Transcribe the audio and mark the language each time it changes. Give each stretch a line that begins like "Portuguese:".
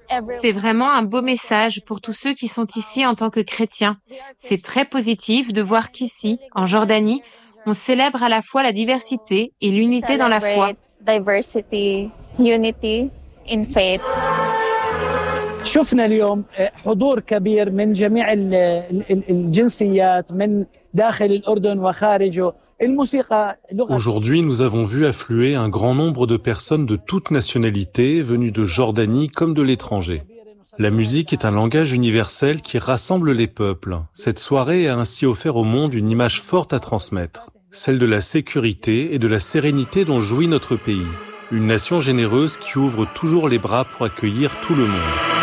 French: C'est vraiment un beau message pour tous ceux qui sont ici en tant que chrétiens. C'est très positif de voir qu'ici, en Jordanie, on célèbre à la fois la diversité et l'unité dans la foi.
English: Diversity, unity in faith.
Arabic: شفنا اليوم حضور كبير من جميع الجنسيات من داخل الأردن وخارجه.
French: Aujourd'hui, nous avons vu affluer un grand nombre de personnes de toutes nationalités venues de Jordanie comme de l'étranger. La musique est un langage universel qui rassemble les peuples. Cette soirée a ainsi offert au monde une image forte à transmettre, celle de la sécurité et de la sérénité dont jouit notre pays. Une nation généreuse qui ouvre toujours les bras pour accueillir tout le monde.